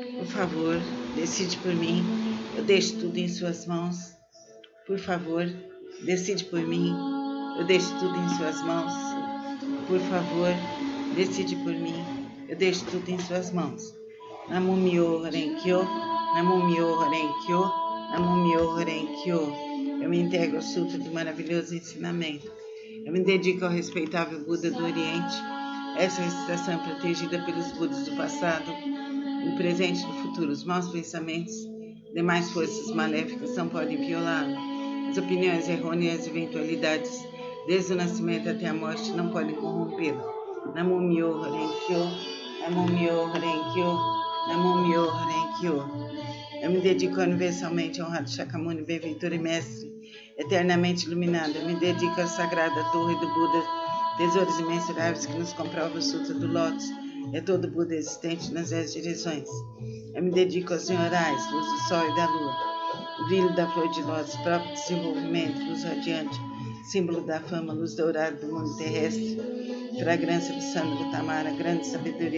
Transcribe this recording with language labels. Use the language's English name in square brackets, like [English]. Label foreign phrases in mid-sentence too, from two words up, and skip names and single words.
[Portuguese] favor, decide por mim. Eu deixo tudo em suas mãos. Por favor, decide por mim. Eu deixo tudo em suas mãos. Por favor, decide por mim. Eu deixo tudo em suas mãos. [Japanese] 南無妙法蓮華経、南無妙法蓮華経、南無妙法蓮華経. [Portuguese] Eu me integro ao Sutra do maravilhoso ensinamento. Eu me dedico ao respeitável Buda do Oriente. Essa recitação é protegida pelos Budas do passado, do presente e do futuro. Os maus pensamentos, demais forças maléficas não podem violá-lo. As opiniões errôneas e as eventualidades, desde o nascimento até a morte, não podem corrompê-lo. [Japanese] 南無妙法蓮華経、南無妙法蓮華経、南無妙法蓮華経. [Portuguese] Eu me dedico universalmente ao honrado Shakyamuni, benfeitor e mestre, eternamente iluminado. Eu me dedico à sagrada torre do Buda, tesouros imensuráveis que nos comprova o Sutra do Lótus e a todo Buda existente nas 10 direções. Eu me dedico aos senhorais, luz do sol e da lua, o brilho da flor de lótus, próprio desenvolvimento, luz radiante, símbolo da fama, luz dourada do mundo terrestre, fragrância do sândalo tamara, grande sabedoria